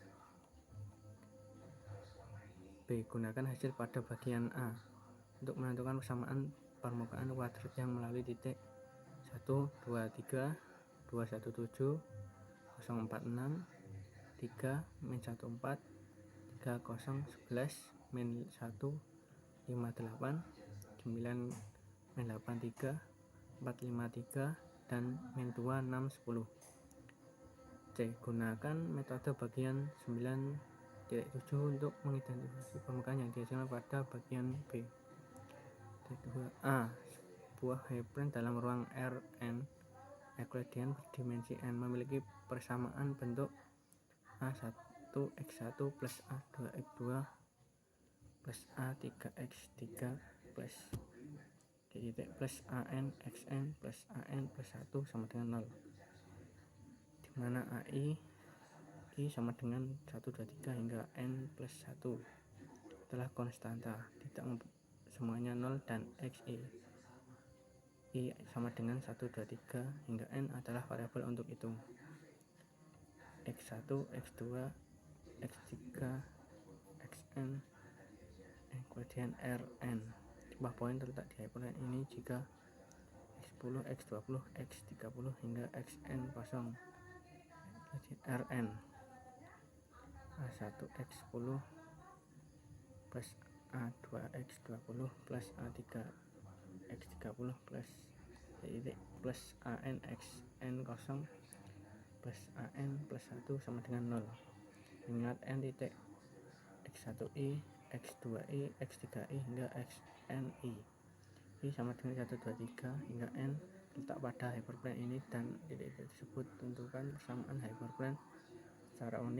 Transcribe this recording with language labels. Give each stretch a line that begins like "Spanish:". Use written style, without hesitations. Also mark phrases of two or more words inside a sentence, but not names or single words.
Indonesian: B. Gunakan hasil pada bagian A untuk menentukan persamaan permukaan kuadrat yang melalui titik 1, 2, 3, 2, 1, 7, 0, 4, 6, 3, min 1, 4, 3, 0, 11, min 1, 5, 8, 9, min 8, 3, 4, 5, 3, dan min 2, 6, 10. C. Gunakan metode bagian 9.7 untuk mengidentifikasi permukaan yang dihasilkan pada bagian B. 2a. Sebuah hyperplane dalam ruang Rn Euclidean berdimensi n memiliki persamaan bentuk A1 X1 plus A2 X2 plus A3 X3 plus plus AN XN plus AN plus 1 sama dengan 0, di mana AI I sama dengan 1, 2, 3 hingga N plus 1 adalah konstanta, tidak semuanya 0, dan XI I sama dengan 1, 2, 3 hingga N adalah variabel untuk itu. X1, X2, X3, Xn Euclidean Rn. Sebuah poin terletak di hyperplane ini jika X10, X20, X30 hingga Xn kosong. Rn A1 X10 plus A2X20 plus A3 X30 plus plus AN XN kosong plus AN plus 1 sama dengan 0. Ingat N titik X1I, X2I, X3I hingga XNI. I sama dengan 1, 2, 3 hingga N letak pada hyperplane ini, dan titik-titik tersebut tentukan persamaan hyperplane secara unik.